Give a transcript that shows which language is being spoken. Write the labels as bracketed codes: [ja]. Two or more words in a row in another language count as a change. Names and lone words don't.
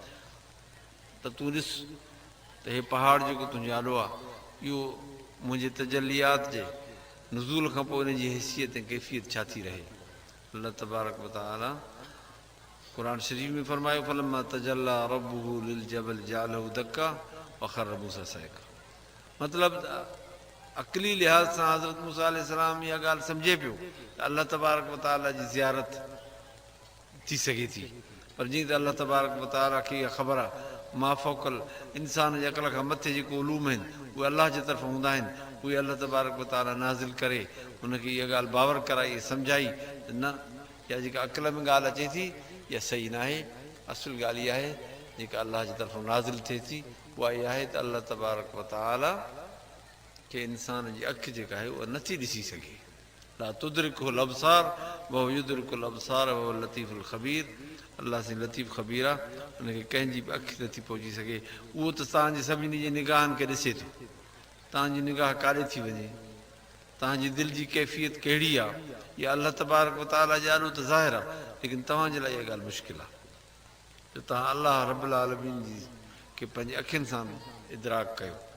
[sd] त तूं ॾिस त हे पहाड़ जेको तुंहिंजो आॾो आहे इहो मुंहिंजे तजलियात जे नुज़ूल खां पोइ हिन जी हैसियत ऐं कैफ़ियत छा थी रहे [ar] الله تبارك وتعالى [sd] क़ुर शरीफ़ में फरमायो [ar] فلما تجلى ربه للجبل جعله دكا وخر موسى صعقا [sd] मतिलबु अक़ली लिहाज़ सां हज़रत मूसा अलैहिस्सलाम इहा ॻाल्हि सम्झे पियो त [ar] الله تبارك وتعالى [sd] जी ज़ियारत थी सघे थी पर जीअं त [ar] الله تبارك وتعالى [sd] खे इहा ख़बर आहे माफ़ौकल इंसान जे अक़ल खां मथे जेको उलूम आहिनि उहे अलाह जे तरफ़ हूंदा आहिनि उहे [ar] الله تبارك وتعالى [sd] नाज़िल करे हुनखे इहा ॻाल्हि बावर कराई सम्झाई त न इहा जेका अक़ल में ॻाल्हि अचे थी इहा सही न आहे असुल ॻाल्हि इहा आहे जेका अलाह जे तरफ़ां नाज़िल थिए थी उहा इहा आहे त [ar] الله تبارك وتعالى [sd] खे इंसान जी अखि जेका आहे उहा नथी ॾिसी सघे [ar] لا تدركه الأبصار وهو يدرك الأبصار وهو اللطيف الخبير [sd] अलाह साईं लतीफ़ ख़बीर आहे हुनखे कंहिंजी बि अखि नथी पहुची सघे उहो त तव्हांजे सभिनी जे निगाहनि खे ॾिसे थो तव्हांजी निगाह काॾे थी वञे तव्हांजी दिलि जी कैफ़ियत कहिड़ी आहे इहा [ar] الله تبارك وتعالى [sd] जे ॾाढो त ज़ाहिर आहे लेकिन तव्हांजे लाइ इहा ॻाल्हि मुश्किल आहे त तव्हां [ar] الله رب العالمين [sd] जी खे पंहिंजे अखियुनि सां इदराक कयो